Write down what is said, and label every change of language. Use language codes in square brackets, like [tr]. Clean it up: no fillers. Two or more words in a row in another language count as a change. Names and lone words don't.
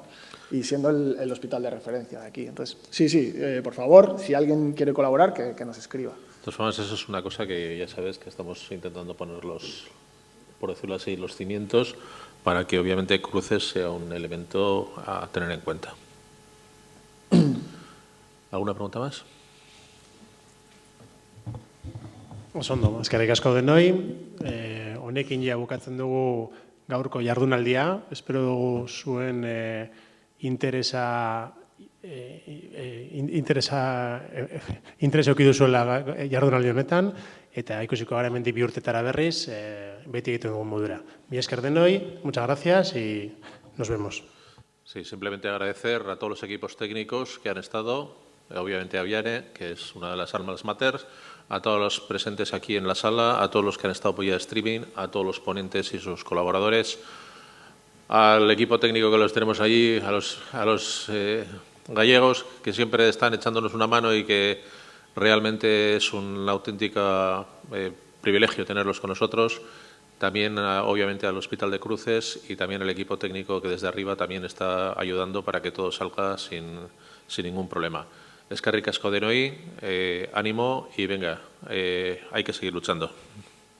[es] Y siendo el hospital de referencia de aquí. Entonces, sí, por favor, si alguien quiere colaborar, que nos escriba. De todas formas, eso es una cosa que ya sabes que estamos intentando poner por decirlo así, los cimientos para que obviamente cruces sea un elemento a tener en cuenta. ¿Alguna pregunta más? [eu] Osondo, eskerrik asko denoi. Honekin ja bukatzen dugu gaurko jardunaldia. Espero dugu zuen interesa eduki duzuela jardunaldi honetan, eta ikusiko gara hemendik 2 urtetara berriz, beti egiten dugun modura. Mila esker denoi, [es] muchas gracias y nos vemos. Sí, simplemente agradecer a todos los equipos técnicos que han estado, obviamente a Viane, que es una de las almas mater, a todos los presentes aquí en la sala, a todos los que han estado vía streaming, a todos los ponentes y sus colaboradores, al equipo técnico que los tenemos allí, a los gallegos que siempre están echándonos una mano y que realmente es un auténtico privilegio tenerlos con nosotros. También, obviamente, al Hospital de Cruces y también al equipo técnico que desde arriba también está ayudando para que todo salga sin ningún problema. [eu] Eskerrik asko denoi, [es] ánimo y venga, hay que seguir luchando.